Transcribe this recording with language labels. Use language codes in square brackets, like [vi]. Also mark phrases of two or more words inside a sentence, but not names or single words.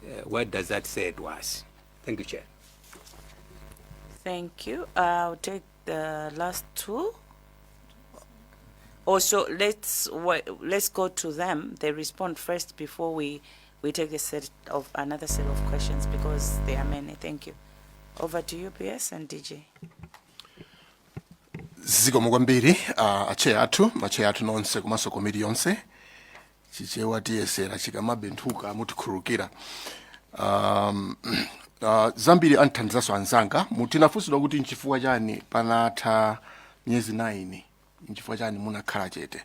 [en] what does that say to us? Thank you, Chair. Thank you. I'll take the last two. Also, let's go to them. They respond first before we take another set of questions because there are many. Thank you. Over to you, PS and DJ. [ny] Zikomo kwambiri ache athu nonse komanso komiti yonse chichewa tiyesera chikamabenthuka mutikhululukira. Zambiri anthandizaso anzanga mutinafunsidwa kuti nchifukwa chani panatha miyezi 9 nchifukwa chani munakhala chete.